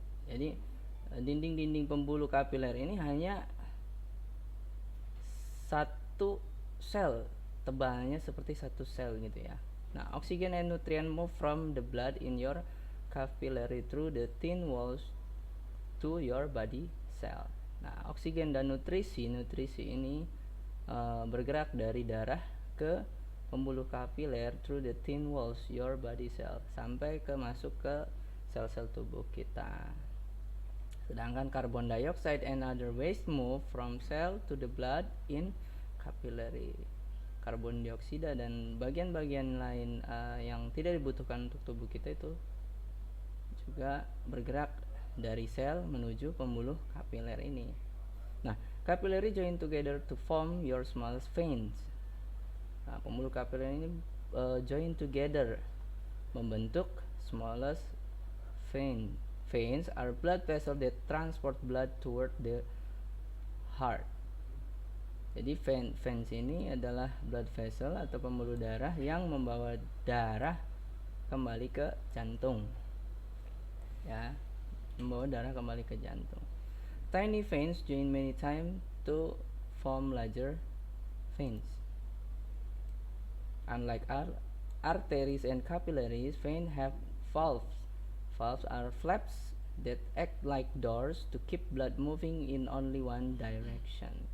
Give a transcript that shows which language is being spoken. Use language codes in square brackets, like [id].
[id] Jadi dinding-dinding pembuluh kapiler ini hanya satu sel, tebalnya seperti satu sel gitu ya. [en] Nah, oxygen and nutrient move from the blood in your capillary through the thin walls to your body cell. [id] Nah, oksigen dan nutrisi ini bergerak dari darah ke pembuluh kapiler [en] through the thin walls your body cell [id] sampai ke masuk ke sel-sel tubuh kita. [en] Sedangkan carbon dioxide and other waste move from cell to the blood in capillary. [id] Karbon dioksida dan bagian-bagian lain yang tidak dibutuhkan untuk tubuh kita itu juga bergerak dari sel menuju pembuluh kapiler ini. [en] Nah, capillary join together to form your smallest veins. [id] Nah, pembuluh kapiler ini [en] join together [id] membentuk [en] smallest vein. Veins are blood vessels that transport blood toward the heart. [id] Jadi veins ini adalah blood vessel atau pembuluh darah yang membawa darah kembali ke jantung. Ya, membawa darah kembali ke jantung. [en] Tiny veins join many times to form larger veins. Unlike arteries and capillaries, veins have valves. Valves are flaps that act like doors to keep blood moving in only one direction.